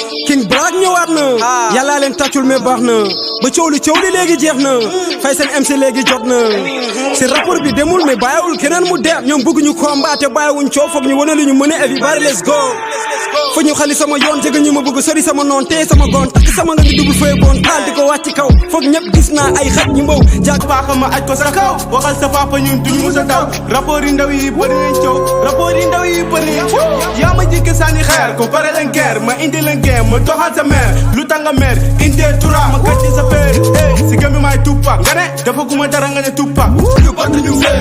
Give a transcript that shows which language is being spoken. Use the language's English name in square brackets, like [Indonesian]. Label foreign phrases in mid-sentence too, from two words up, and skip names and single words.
[Wolof] King Black ñëwaat na yàllaa leen tàccul mais baax na ba coow li léegi jeex na fay seen MC léegi jot na si rapport bi demul mais bàyyiwul keneen mu deer ñoom bëgguñu combat te bàyyiwuñ coow foog ñu wane lu ñu mën a [English] everybody let's go [Wolof] fa ñu xali sama yoon jege ñu ma bëgg sori sama noon tey sama goon takk sama nga ngi dubul fay boon taal di ko wàcc kaw foog ñëpp gis naa ay xaj ñu mbaw jaag papa ma aj ko sa kaw waxal sa papa ñun duñu musa daw rapport yi ndaw yi bëri nañ coow rapport yi ndaw yi bëri nañ coow yaa ma jikki sànni xeer ko pare leen guerre ma indi leen game ma doxal sa mère lu tanga mère indee tura ma kàcci sa feer si gëm bi maay Tupac nga ne dafa guma dara nga ne Tupac ñu bant ñu fee